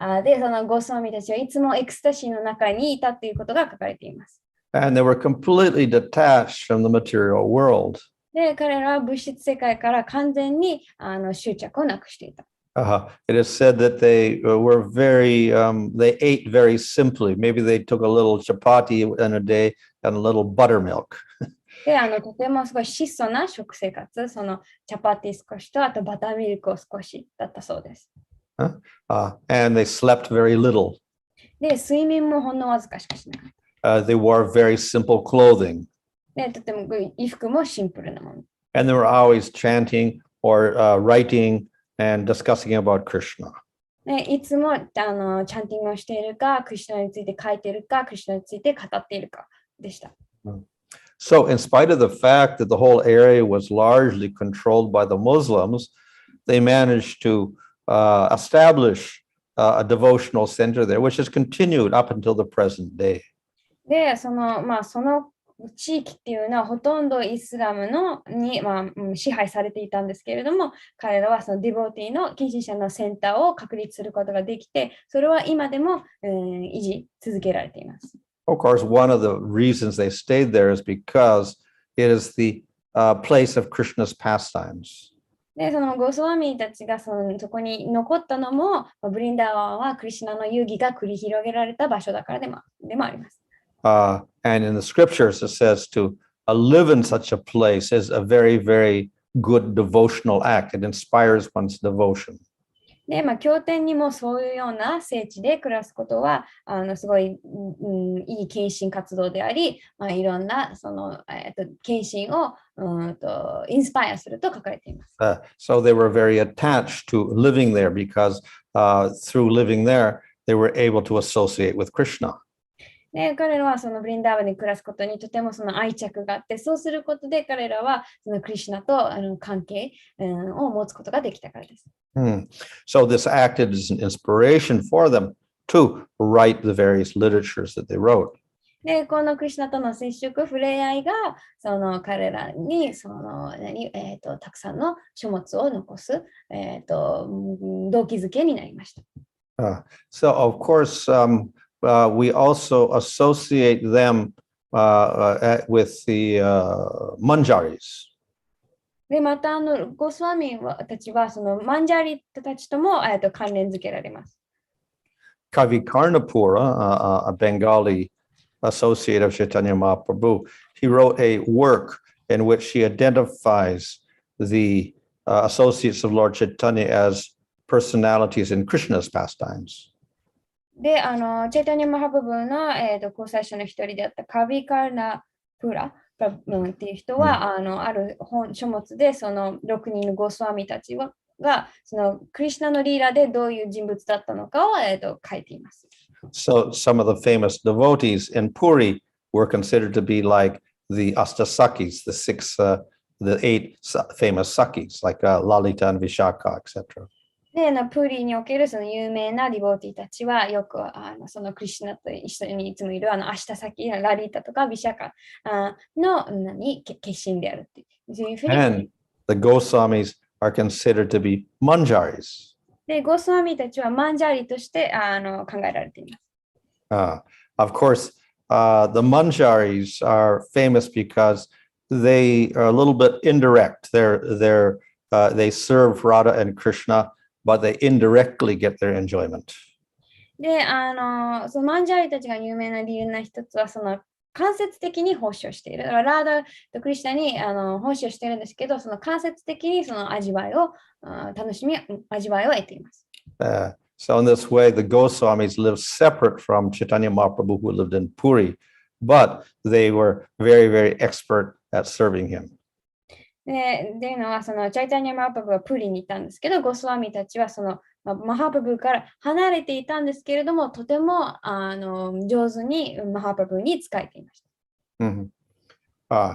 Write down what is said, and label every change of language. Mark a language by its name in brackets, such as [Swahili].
[Japanese] で、そのゴスワミたちはいつもエクスタシーの中にいたということが書かれています。 [English] And they were completely detached from the material world. [Japanese] で、彼らは物質世界から完全に執着をなくしていた。 [English] It is said that they were they ate very simply. Maybe they took a little chapati in a day and a little buttermilk. [Japanese] で、とてもすごい質素な食生活、そのチャパティ少しと、あとバターミルクを少しだったそうです。 [English] And they slept very little. [Japanese] で、睡眠もほんのわずかしかしなかった。 [English] They wore very simple clothing. [Japanese] で、とても衣服もシンプルなもの。 [English] And they were always chanting or writing and discussing about Krishna. [Japanese] いつもチャンティングをしているか、クリシュナについて書いているか、クリシュナについて語っているかでした。 [English] So, in spite of the fact that the whole area was largely controlled by the Muslims, they managed to establish a devotional center there, which has continued up until the present day. [Japanese] で、その地域っていうのはほとんどイスラムに、支配されていたんですけれども、彼らはそのディボーティーの献身者のセンターを確立することができて、それは今でも、維持続けられています。 [English] Of course, one of the reasons they stayed there is because it is the place of Krishna's pastimes. [Japanese] で、そのゴスワミたちがそこに残ったのも、ブリンダーワンはクリシュナの遊戯が繰り広げられた場所だからでもあります。 [English] And in the scriptures, it says to live in such a place is a very, very good devotional act. It inspires one's devotion. [Japanese] で、経典にもそういうような聖地で暮らすことは、すごい、いい献身活動であり、いろんなその、献身をインスパイアすると書かれています。 [English] So they were very attached to living there because through living there, they were able to associate with Krishna. [Japanese] で、彼らはそのブリンダーバに暮らすことにとてもその愛着があって、そうすることで彼らはそのクリシュナと関係を持つことができたからです。 [English] So this acted as an inspiration for them to write the various literatures that they wrote. [Japanese] で、このクリシュナとの接触、触れ合いがその彼らにそのたくさんの書物を残す、動機づけになりました。 [English] So of course, we also associate them with the manjaris. [Japanese] で、またゴスワミたちはそのマンジャリたちとも関連づけられます。 [English] Kavi Karnapura, a Bengali associate of Chaitanya Mahaprabhu, he wrote a work in which he identifies the associates of Lord Chaitanya as personalities in Krishna's pastimes. [Japanese] で、チャイタニア・マハプブの、交際者の一人であったカビカルナ・プラっていう人は、ある書物でその6人のゴスワミたちがそのクリシュナのリーダーでどういう人物だったのかを、書いています。 [English] So some of the famous devotees in Puri were considered to be like the Astasakis, the 8 famous Sakis, like Lalita and Vishaka, etc. [Japanese] で、プーリーにおけるその有名なディボーティーたちはよくそのクリシュナと一緒にいつもいるアシタサキ、ラリータとかビシャカの決心であるっていう。 [English] And the Goswamis are considered to be manjaris. [Japanese] で、ゴスワミたちはマンジャリとして考えられています。 [English] Of course, the manjaris are famous because they are a little bit indirect. They serve Radha and Krishna, but they indirectly get their enjoyment. [Japanese] で、そのマンジャーリたちが有名な理由の一つは、その間接的に奉仕をしている。だからラーダとクリシタに奉仕をしているんですけど、その間接的にその味わいを味わいを得ています。 [English] So in this way, the Goswamis lived separate from Chaitanya Mahaprabhu, who lived in Puri, but they were very, very expert at serving him. [Japanese] っていうのは、そのチャイタニア・マハプラブはプリにいたんですけど、ゴスワミたちはそのマハプラブから離れていたんですけれども、とても上手にマハプラブに仕えていました。